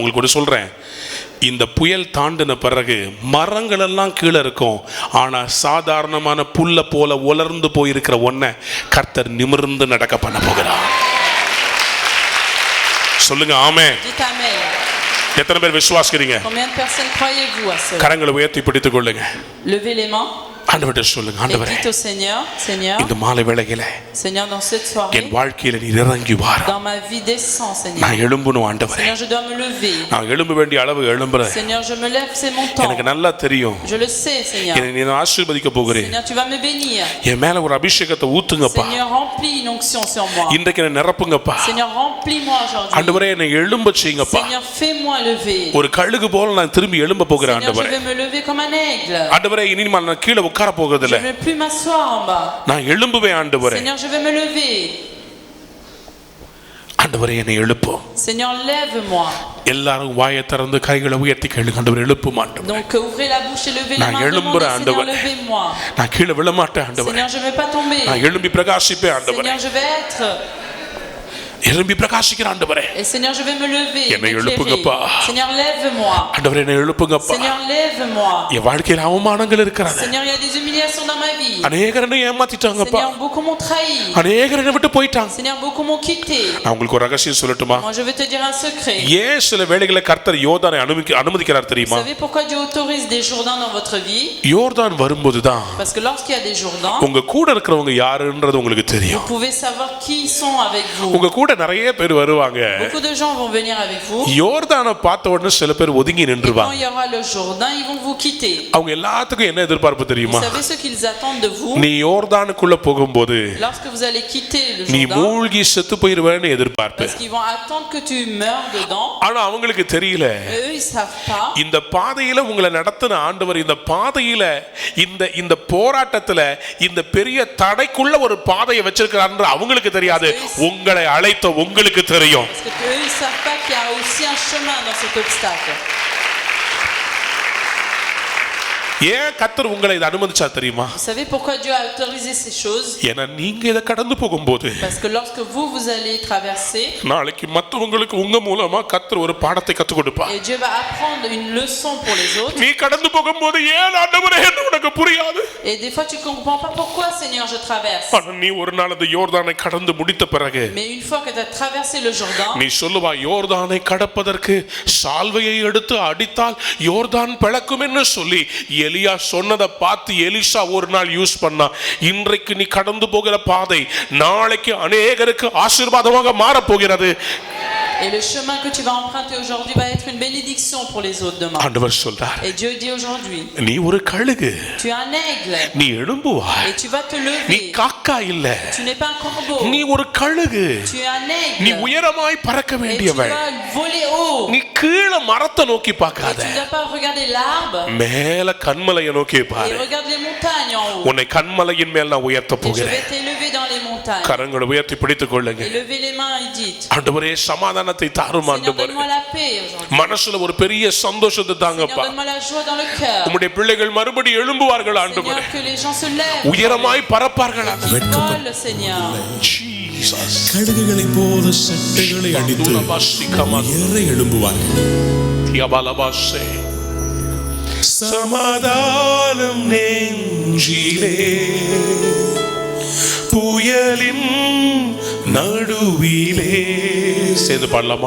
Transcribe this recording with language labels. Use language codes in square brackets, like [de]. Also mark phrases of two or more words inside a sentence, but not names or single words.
[ta] உங்களுக்கு கூட சொல்றேன், இந்த புயல் தாண்டின பிறகு மரங்கள் எல்லாம் கீழே இருக்கும், ஆனா சாதாரணமான புல்ல போல உலர்ந்து போயிருக்கிற ஒன்ன கர்த்தர் நிமிர்ந்து நடக்க பண்ண போகிறார். சொல்லுங்க ஆமென். [fr] Dites amen. [ta] எத்தனை பேர் விசுவாசிக்கிறீங்க? [fr] Combien de personnes croyez-vous à cela? [ta] கரங்களை உயர்த்தி பிடித்துக் கொள்ளுங்க. [fr] Levez les mains. [ta] ஆண்டவரே சொல்லுங்க, Et ஆண்டவரே [fr] dites au Seigneur, Seigneur, [ta] இந்த மாலை வேளையில [fr] Seigneur, dans cette soirée, [ta] என் வாழ்க்கையில நீர் இறங்கி வாரும். [fr] dans ma vie, descends, Seigneur. [ta] நான் எழும்பணும் ஆண்டவரே. [fr] Seigneur, je dois me lever. [ta] நான் எழும்ப வேண்டிய அளவு எழும்புறேன். [fr] Seigneur, je me lève, c'est mon temps. [ta] எனக்கு நல்லா தெரியும். [fr] Je le sais, Seigneur. [ta] என்னை நீ ஆசீர்வதிக்க போகிறேன். [fr] Seigneur, tu vas me bénir. [ta] என் மேல ஒரு அபிஷேகத்தை ஊத்துங்கப்பா. [fr] Seigneur, remplis une onction sur moi. [ta] இன்றைக்கு என்னை நிரப்புங்கப்பா. [fr] Seigneur, remplis-moi aujourd'hui. [ta] ஆண்டவரே என்னை எழும்ப செய்யுங்கப்பா. [fr] Seigneur, fais-moi lever. [ta] ஒரு கழுகு போல நான் திரும்பி எழும்ப போகிறேன் [fr] Seigneur, je [ta] ஆண்டவரே. [fr] vais me lever comme un aigle. [ta] ஆண்டவரே இனிமேல் நான் கீழே உட்கார போகிறது Je இல்ல. [fr] ne vais plus m'asseoir en bas. நான் எழும்புவேன் ஆண்டவரே. Seigneur, je vais me lever. ஆண்டவரே என்னை எழுப்பும். Seigneur, lève-moi. எல்லாரும் வாயை திறந்து கைகளை உயர்த்தி கேளுங்க, ஆண்டவரே எழுப்பும் ஆண்டவரே. Donc ouvrez la bouche et levez les நான் mains. [ta] எழும்புறேன் [fr] Demandez, Seigneur, [ta] ஆண்டவரே. [fr] levez-moi. [ta] நான் கீழே விழ மாட்டேன் ஆண்டவரே. [fr] Seigneur, je ne vais pas tomber. [ta] நான் எழும்பி பிரகாசிப்பேன் ஆண்டவரே. [fr] Seigneur, je vais être. [ta] எழும்பி பிரகாசிக்கிற ஆண்டவரே. [fr] Et Seigneur, je vais me lever. என்னை m'éclairer. [ta] எழுப்புங்கப்பா. [fr] Seigneur, lève-moi. [ta] ஆண்டவரே என்னை எழுப்புங்கப்பா. [fr] Seigneur, lève-moi. [ta] என் வாழ்க்கையில அவமானங்கள் இருக்கிறது. [fr] Seigneur, il y a des humiliations dans ma vie. [ta] அநேகர் என்னை ஏமாத்திட்டாங்கப்பா. [fr] Seigneur, beaucoup m'ont trahi. [ta] அநேகர் என்னை விட்டு போயிட்டாங்க. [fr] Seigneur, beaucoup m'ont quitté. [ta] நான் உங்களுக்கு ஒரு ரகசியம் சொல்லட்டுமா? [fr] Moi, je vais te dire un secret. [ta] ஏன் சில வேளைகளை கர்த்தர் யோர்தானை அனுமதிக்கிறார் Vous தெரியுமா? [fr] savez pourquoi Dieu autorise des Jourdains dans votre vie? [ta] யோர்தான் வரும்போதுதான் [fr] Parce que lorsqu'il y a des Jourdains, [ta] உங்க கூட இருக்கிறவங்க யாருன்றது உங்களுக்கு vous தெரியும். [fr] pouvez savoir qui sont avec vous. [ta] உங்க கூட நிறைய பேர் வருவாங்க. [fr] Beaucoup de gens vont venir avec vous. [ta] யோர்தானை பார்த்த உடனே சில பேர் ஒதுங்கி Quand நின்றுவாங்க. [fr] il y aura le Jourdain, ils vont vous quitter. [ta] அவங்க எல்லாத்துக்கும் என்ன எதிர்பார்ப்பு தெரியுமா? [fr] Vous savez ce qu'ils attendent de vous? [ta] நீ யோர்தானுக்குள்ள போகும்போது [fr] Lorsque vous allez quitter le நீ Jourdain, [ta] மூழ்கி செத்து போயிருவேன்னு எதிர்பார்ப்பு. [fr] parce qu'ils vont attendre que tu meurs dedans. [ta] ஆனா அவங்களுக்கு தெரியல, [fr] Mais eux, ils savent pas. [ta] இந்த பாதையில உங்களை நடத்தின ஆண்டவர் இந்த பாதையில இந்த போராட்டத்துல இந்த பெரிய தடைக்குள்ள ஒரு பாதையை வச்சிருக்கிறார் அவங்களுக்கு தெரியாது. உங்களை அழைத்த உங்களுக்கு தெரியும். [fr] Parce que eux, ils savent pas qu'il y a aussi un chemin dans cet obstacle. [ta] ஏன் கர்த்தர் உங்களை இதை அனுமதிச்சா தெரியுமா? [fr] Vous savez pourquoi Dieu a autorisé ces choses? [ta] ஏன்னா நீங்க இதை கடந்து போகும்போது [fr] Parce que lorsque vous allez traverser, [ta] நாளைக்கு மற்றவங்களுக்கு உங்க மூலமா கர்த்தர் ஒரு பாடத்தை கற்றுக் கொடுப்பார். [fr] et Dieu va apprendre une leçon pour les autres. [ta] நீ கடந்து போகும்போது ஏன் ஆண்டவரே என்று உனக்கு புரியாது. [fr] Et des fois tu comprends pas pourquoi, Seigneur, je traverse. [ta] ஆனா நீ ஒரு நாள் அந்த யோர்தானை கடந்து முடித்த பிறகு [fr] Mais une fois que tu as traversé le Jourdain, [ta] நீ சொல்லுவா, யோர்தானை கடப்பதற்கு சால்வையை எடுத்து அடித்தால் யோர்தான் பிளக்கும் என்று சொல்லி எலியா சொன்னதை பார்த்து எலிசா ஒரு நாள் யூஸ் பண்ணா. இன்றைக்கு நீ கடந்து போகிற பாதை நாளைக்கு அநேகருக்கு ஆசீர்வாதமாக மாறப் போகிறது. [fr] et le chemin que tu vas emprunter aujourd'hui va être une bénédiction pour les autres demain. [ta] ஆண்டவர் சொல்றார், [fr] Et Dieu dit aujourd'hui, [ta] நீ ஒரு கழுகு, [fr] tu es un aigle [ta] நீ எழும்புவாய். [fr] et tu vas te நீ lever. [ta] காக்கா இல்ல, [fr] Tu n'es pas un corbeau. [ta] நீ ஒரு கழுகு. [fr] Tu es un நீ aigle. [ta] உயரமாய் பறக்க [fr] Et tu [ta] வேண்டியவள். [fr] dois voler haut. [ta] நீ கீழே மரத்தை நோக்கி Et பார்க்காத, [fr] tu ne dois pas regarder l'arbre. [ta] மேல கண்மலையை நோக்கி Et பாரு. [fr] regarde les montagnes en haut. [ta] உன்னை கண்மலையின் மேல் நான் உயர்த்த [fr] Et je [ta] போகிறேன். [fr] vais t'élever dans les montagnes. montagne. [ta] கரங்களை உயர்த்தி பிடித்துக் கொள்ளுங்க. [fr] Et levez les mains et dites, [ta] ஆண்டவரே சமாதானத்தை தாரும் Seigneur, ஆண்டவரே. [fr] donne-moi la paix aujourd'hui. [ta] மனசுல ஒரு பெரிய சந்தோஷத்தை Seigneur, தாங்கப்பா. [fr] donne-moi la joie dans le cœur. [ta] உம்முடைய பிள்ளைகள் மறுபடி எழும்புவார்கள் ஆண்டவரே. [fr] Seigneur, que les gens se lèvent. [ta] உயரமாய் பறப்பார்கள் ஆண்டவரே. [fr] Qu'ils volent, Seigneur. Jesus. [ta] கழுகுகளை போல சட்டைகளை அடித்து ஏற எழும்புவார்கள். தியாபாலபாசே. சமாதானம் நெஞ்சிலே புயலின் நடுவிலே சேர்ந்து பாடலாமா?